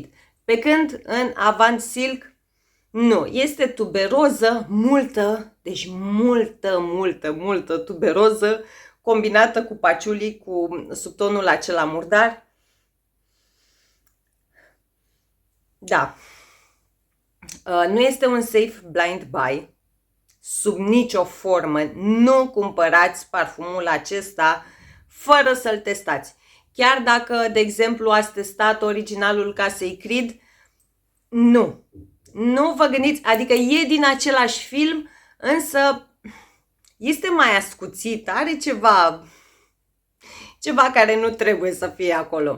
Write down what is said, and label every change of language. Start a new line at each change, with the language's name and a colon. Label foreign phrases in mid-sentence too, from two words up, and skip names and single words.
Romanian: Pe când în Avant Silk nu, este tuberoză multă, deci multă tuberoză combinată cu patchouli, cu subtonul acela murdar. Da, nu este un
English: safe blind buy.
Romanian: Sub nicio formă nu cumpărați parfumul acesta fără să-l testați. Chiar dacă, de exemplu, ați testat originalul casei Creed, nu vă gândiți, adică e din același film, însă este mai ascuțit, are ceva care nu trebuie să fie acolo.